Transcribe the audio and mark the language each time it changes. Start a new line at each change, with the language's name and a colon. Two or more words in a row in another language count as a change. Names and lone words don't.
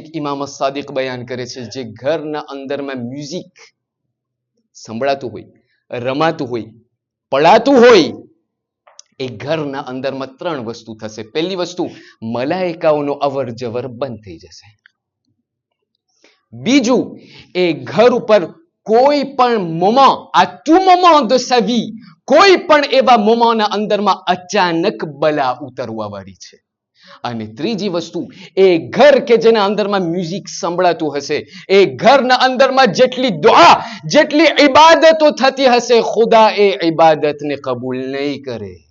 Gujarati: ઇમામ સાદિક બયાન કરે છે જે ઘરના અંદરમાં મ્યુઝિક સંભળાતું હોય, રમાતું હોય, પડાતું હોય, એ ઘરના અંદરમાં 3 વસ્તુ થશે. પહેલી વસ્તુ, મલાઈકાઓનો અવર જવર બંધ થઈ જશે. બીજું, એ ઘર ઉપર કોઈ પણ મોમાં, આ
French: tout moment de sa vie,
Gujarati: કોઈ પણ એવા મોમાના અંદરમાં અચાનક બલા ઉતરવા વાળી છે. અને ત્રીજી વસ્તુ, એ ઘર કે જેના અંદરમાં મ્યુઝિક સંભળાતું હશે, એ ઘરના અંદરમાં જેટલી દુઆ, જેટલી ઇબાદતો થતી હશે, ખુદા એ ઇબાદતને કબૂલ નહીં કરે.